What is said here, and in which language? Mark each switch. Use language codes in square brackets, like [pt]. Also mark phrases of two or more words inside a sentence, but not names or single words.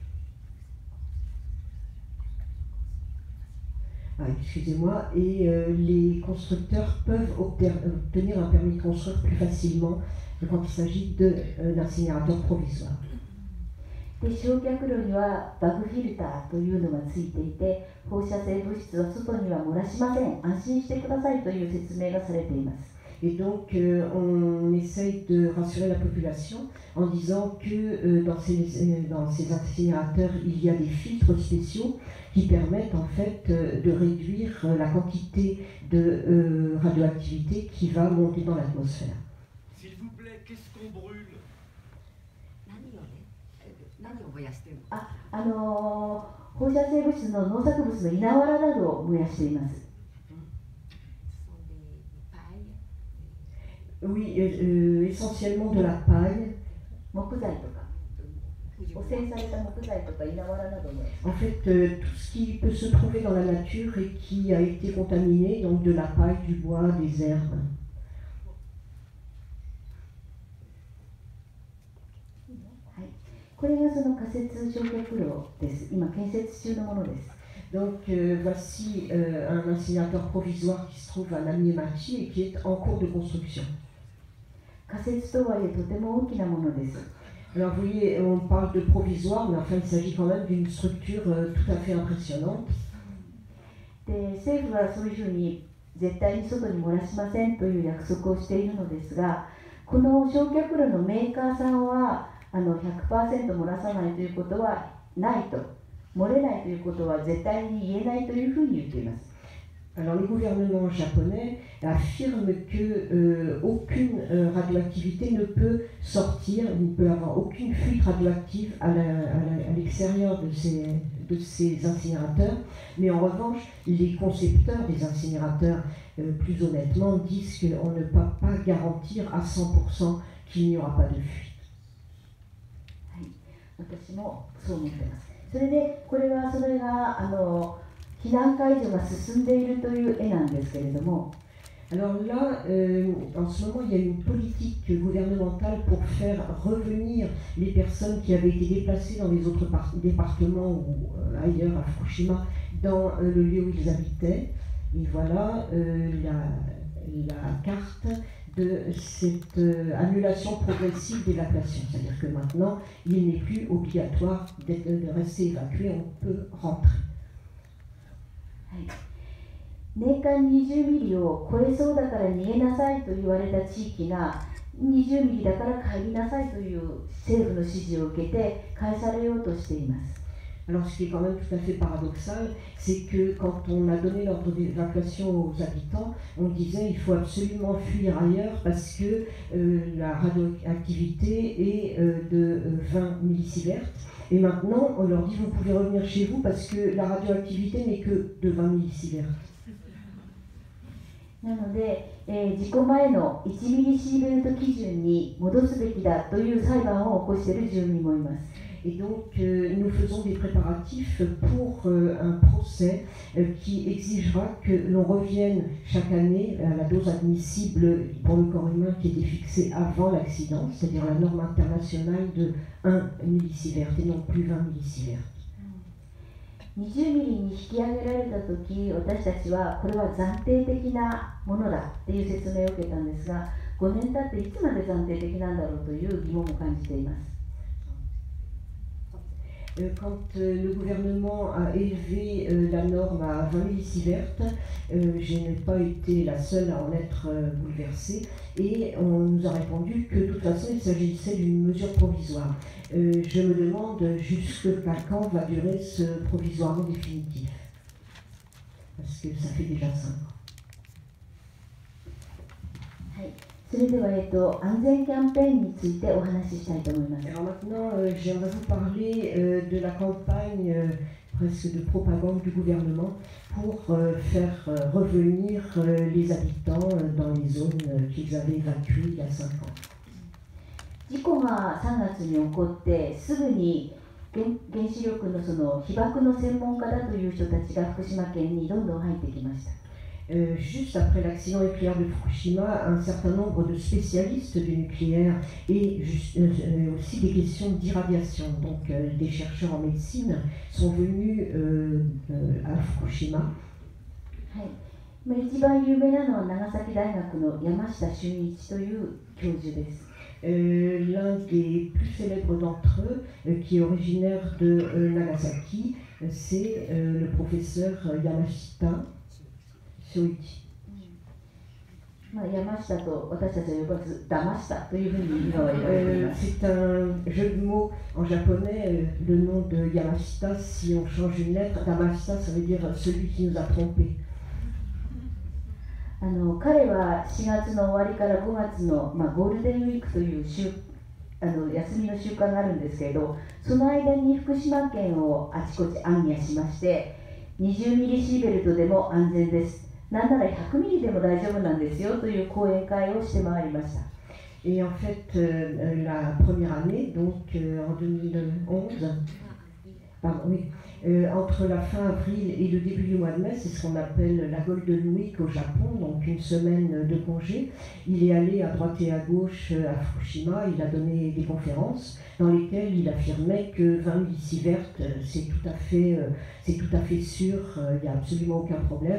[fr] Ah, excusez-moi, et les constructeurs peuvent obtenir un permis de construire plus facilement quand il s'agit d'incinérateurs provisoires. [ja] で焼却炉にはバグフィルターというのがついていて、放射性物質は外には漏らしません、安心してくださいという説明がされています。 [fr] Et donc, on essaye de rassurer la population en disant que dans ces incinérateurs, il y a des filtres spéciaux qui permettent en fait de réduire la quantité de radioactivité qui va monter dans l'atmosphère. S'il vous plaît, qu'est-ce qu'on brûle? [ja] 放射性物質の農作物の稲わらなどを燃やしています。 [fr] Oui, essentiellement de la paille. [ja] 木材とか、汚染された木材とか稲わらなども。 [fr] En fait, tout ce qui peut se trouver dans la nature et qui a été contaminé, donc de la paille, du bois, des herbes. [ja] これがその仮設焼却炉です。今建設中のものです。 [fr] Donc voici un incinérateur provisoire qui se trouve à Namiemachi et qui est en cours de construction. [ja] 仮設とはいえとても大きなものです。 [fr] Alors vous voyez, on parle de provisoire, mais enfin il s'agit quand même d'une structure tout à fait impressionnante. [ja] で、政府はそういうふうに絶対に外に漏らしませんという約束をしているのですが、この焼却炉のメーカーさんは100% 漏らさないということはないと、漏れないということは絶対に言えないというふうに言っています。 [fr] Alors le gouvernement japonais affirme que aucune radioactivité ne peut sortir, il ne peut avoir aucune fuite radioactive à l'extérieur de ces incinérateurs, mais en revanche les concepteurs des incinérateurs plus honnêtement disent qu'on ne peut pas garantir à 100% qu'il n'y aura pas de fuite. [ja] 私もそう思っています。それでこれはそれが避難解除が進んでいるという絵なんですけれども。 [fr] Alors là, en ce moment, il y a une politique gouvernementale pour faire revenir les personnes qui avaient été déplacées dans les autres départements ou ailleurs à Fukushima dans le lieu où ils habitaient. Et voilà la carte de cette annulation progressive d'évacuation. C'est-à-dire que maintenant, il n'est plus obligatoire de rester évacué, on peut rentrer. [ja] 年間20ミリを超えそうだから逃げなさいと言われた地域が20ミリだから帰りなさいという政府の指示を受けて返されようとしています。 [fr] Alors ce qui est quand même tout à fait paradoxal, c'est que quand on a donné l'ordre d'évacuation aux habitants, on disait il faut absolument fuir ailleurs parce que la radioactivité est de 20 millisieverts. Et maintenant, on leur dit vous pouvez revenir chez vous parce que la radioactivité n'est que de 20 millisieverts. [ja] なので、事故前の1ミリシーベルト基準に戻すべきだという裁判を起こしている住民もいます。 [fr] Et donc, nous faisons des préparatifs pour un procès qui exigera que l'on revienne chaque année à la dose admissible pour le corps humain qui était fixée avant l'accident, c'est-à-dire la norme internationale de 1 millisievert et non plus 20 millisieverts. [ja] 20ミリに引き上げられたとき、私たちはこれは暫定的なものだという説明を受けたんですが、5年経っていつまで暫定的なんだろうという疑問も感じています。 [fr] Quand le gouvernement a élevé la norme à 20 millisieverts, je n'ai pas été la seule à en être bouleversée et on nous a répondu que de toute façon il s'agissait d'une mesure provisoire. Je me demande jusqu'à quand va durer ce provisoirement définitif, parce que ça fait déjà 5 ans. [ja] それでは、安全キャンペーンについてお話ししたいと思います。 [fr] Alors maintenant, j'aimerais vous parler de la campagne presque de propagande du gouvernement pour faire revenir les habitants dans les zones qu'ils avaient évacuées il y a 5 ans. [ja] 事故が3月に起こってすぐに原子力のその被爆の専門家だという人たちが福島県にどんどん入ってきました。 [fr] Juste après l'accident nucléaire de Fukushima, un certain nombre de spécialistes du nucléaire et aussi des questions d'irradiation, donc des chercheurs en médecine, sont venus à Fukushima. [ja] 一番有名なのは長崎大学の山下俊一という教授です。 [fr] L'un des plus célèbres d'entre eux, qui est originaire de Nagasaki, c'est le professeur Yamashita. [ja] 山下と私たちは呼ばず騙したというふうに今は言われています。 [fr] C'est un jeu de mots en japonais, le nom de Yamashita, si on change une lettre, Damashita, ça veut dire celui qui nous a trompés. [ja] 彼は4月の終わりから5月の、ゴールデンウィークという休みの習慣があるんですけれど、その間に福島県をあちこち行脚しまして、20ミリシーベルトでも安全です。なんなら100ミリでも大丈夫なんですよという講演会をして回りました。 [fr] Et en fait, la première année, donc en 2011, pardon, oui, entre la fin avril et le début du mois de mai, c'est ce qu'on appelle la Golden Week au Japon, donc une semaine de congé. Il est allé à droite et à gauche à Fukushima, il a donné des conférences dans lesquelles il affirmait que 20 millisieverts, c'est tout à fait sûr, il n'y a absolument aucun problème.